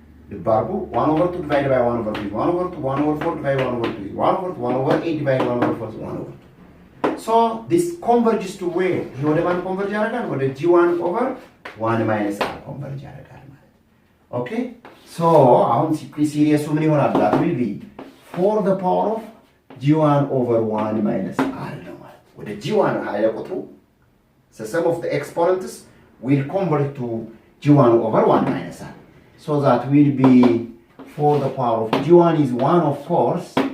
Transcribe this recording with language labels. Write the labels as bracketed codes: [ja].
[en] The barbu 1 over 2 divided by 1 over 2 is 1 over 2, 1 over 4 divided by 1 over 2 is 1 over 2, 1 over 8 divided by 1 over 4 is 1 over 2. So this converges to where? He would have converge [am] ያደርጋል ወደ [en] g1 over 1 minus r converge [am] ያደርጋል ማለት [en] okay? [am] So አሁን ሲሪየሱ ምን ይሆናል? [en] That will be 4 the power of g1 over 1 minus r [am] ነው ማለት ወደ g1 ኃይለ ቁጥሩ. [en] So sum of the exponents will convert to g1 over 1 minus r. So that will be 4 the power of g1 is 1 of course.